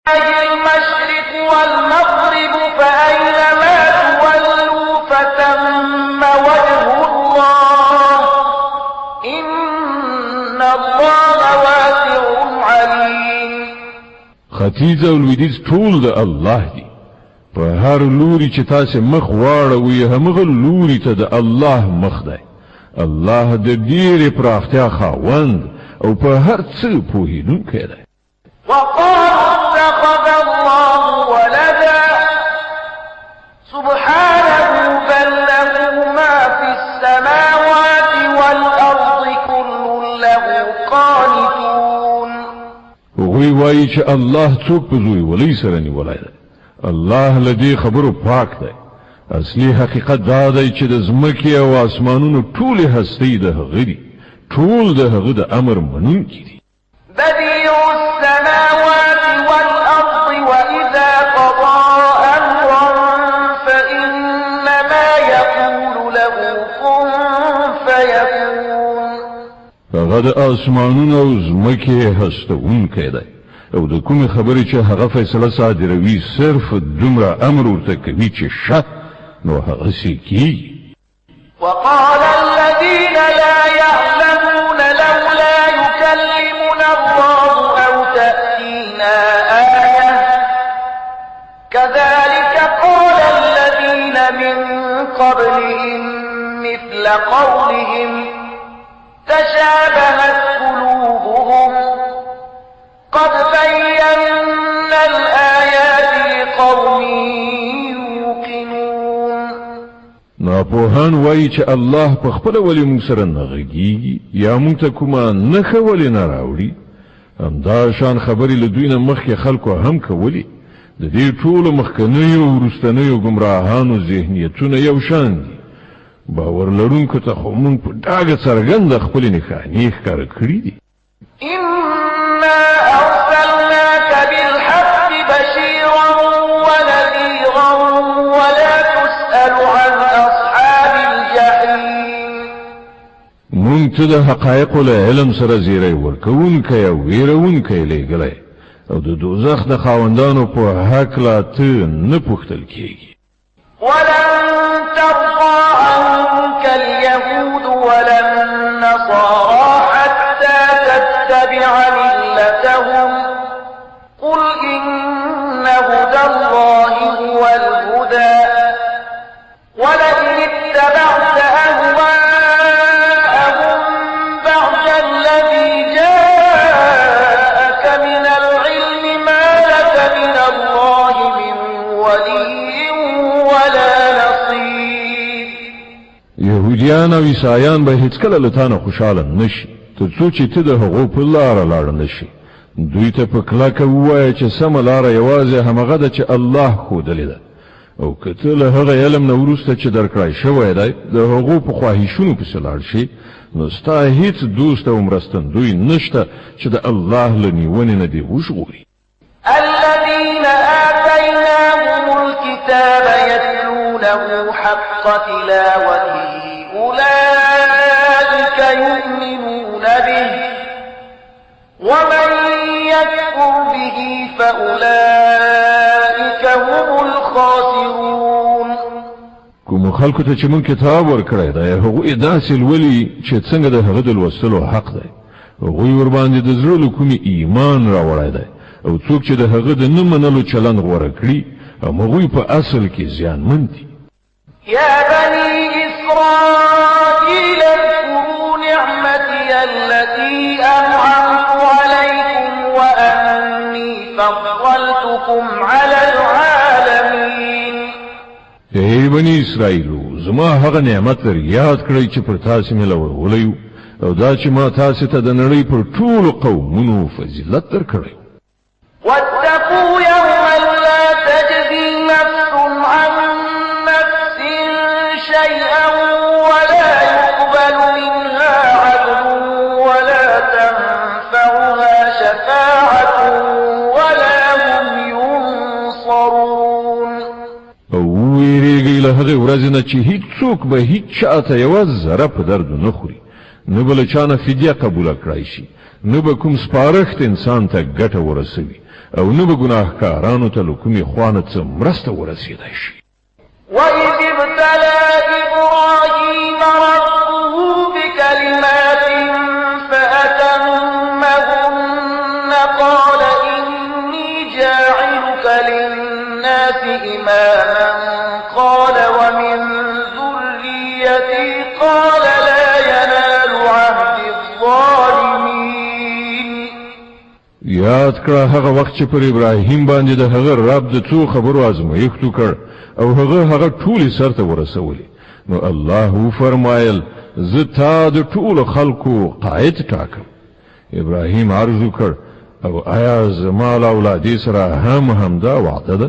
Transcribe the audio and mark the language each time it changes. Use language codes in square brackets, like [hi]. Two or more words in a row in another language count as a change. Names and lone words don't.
[ar] المشرق والمغرب فأينما تولوا فتم وجه الله إن الله واسع عليم. [ps] ختیځ او لویدیځ ټول د الله دی. په هر لوري چې تاسو مخ واړوي همغه لوري ته د الله مخ دی. الله د ډېرې پراختیا خاوند او په هر څه پوهیدونکی دی. [ar] وقالوا اتخذ الله ولدا سبحانه بل له ما في السماوات والأرض كل له قانتون. [ps] وی وایي چې الله څوک په زوی ولي سره نیولی دی. الله لدی خبرو پاک دی. اصلي حقیقت دا دی چې د ځمکې او اسمانونو ټولې هستۍ د هغه دي. ټول د هغه د امر منونکي دي. [ar] بديع السماوات والأرض وإذا قضى أمرا فإنما يقول له كن فيكون. [ps] هغه د اسمانونو او ځمکې هستونکی دی او د کومې خبرې چې هغه فیصله صادروي صرف دومره امر ورته کوي چې شه نو هغسې کیږي. [ar] وقال الذين لا يعلمون لولا يكلمنا الله أو تأتينا آية كذلك قال الذين من قبلهم مثل قولهم تشابهت قلوبهم قد بينا الآيات لقوم يوقنون. [ps] ناپوهان وایي چې الله په خپله ولې موږ سره نه غږیږي یا موږ ته کومه نښه ولې نه راوړي. همدا شان خبرې له دوی نه مخکې خلکو هم کولې. د دې ټولو مخکنیو او وروستنیو ګمراهانو ذهنیتونه یو شان دي. باور لرونکو ته خو موږ په ډاګه څرګنده خپلې نښانې ښکاره کړي دي. [ar] إنا أرسلناك بالحق بشيرا ونذيرا ولا تسأل عن أصحاب الجحيم. [ps] مونږ ته د حقایقو له علم سره زیری ورکوونکی او ویرونکی لیږلی او د دوزخ د خاوندانو په هکله ته نه پوښتل کیږي. [ar] ولن ترضى عنك اليهود ولا النصارى حتى تتبع ملتهم قل إن هدى الله هو الهدى ولئن اتبعت أهواءهم بعد الذي جاءك من العلم ما لك من الله من ولي ولا نصير. [ps] یهودیان او عیسایان به هیڅکله له تا نه خوشحاله نشي تر څو چې ته د هغو په لاره لاړ نشي. دوی ته په کلکه ووایه چې سمه لاره یوازې همغه ده چې الله ښودلې ده او که ته له هغه علم نه وروسته چې درکړی شوی دی د هغو په خواهشونو پسې لاړ شي نو ستا هیڅ دوست او مرستندوی نشته چې د الله له نیونې نه دې وژغوري. [ar] الذين آتيناهم الكتاب يتلونه حق تلاوته أولئك يؤمنون به ومن يكفر به فأولئك هم الخاسرون. [ps] کوم خلکو ته چې مونږ کتاب ورکړی دی هغوی داسې لولي چې څنګه د هغه د لوستلو حق دی. هغوی ورباندې د زړه له کومې ایمان راوړی دی او څوک چې د هغه د نه منلو چلند غوره کړي هغوی په اصل کې زیانمن دي. [ar] يا بني إسرائيل اذكروا نعمتي التي أنعمت عليكم وأني فضلتكم على العالمين. [ps] ای بني اسرائیلو زما هغه نعمت در یاد کړئ چې پر تاسو مې لورولی او دا چې ما تاسو ته د نړۍ پر ټولو قومونو فضیلت درکړی. [ar] واتقوا يوما لا تجزي نفس عن نفس شيئا ولا يقبل منها عدل ولا تنفعها شفاعة ولا هم ينصرون. [ps] او ویریږئ له هغې ورځې نه چې هیڅوک به هیڅ چاته یوه ذره په درد نه خوري نه بل چانه فدیه قبول کړای شي، نه به کوم سپارښت انسان ته ګټه ورسوي او نه به ګناهکارانو ته له کومې خوانه څه مرسته ورسېدای شي. [ar] وَإِذِ ابْتَلَى إِبْرَاهِيمَ رَبُّهُ بِكَلِمَاتٍ فَأَتَمَّهُنَّ قَالَ إِنِّي جَاعِلُكَ لِلنَّاسِ إِمَامًا قَالَ وَمِن ذُرِّيَّتِي قَالَ لَا يَنَالُ عَهْدِ الظَّالِمِينَ. [ps] یاد کړه هغه وخت چې پر ابراهیم باندې د هغه رب د څو خبرو ازمایښت وکړ او هغه ټولې سرته ورسولې، نو الله فرمایل زه تا د ټولو خلکو قائد ټاکم. ابراهیم عرض وکړ او آیا زما له اولادې سره همدا وعده ده؟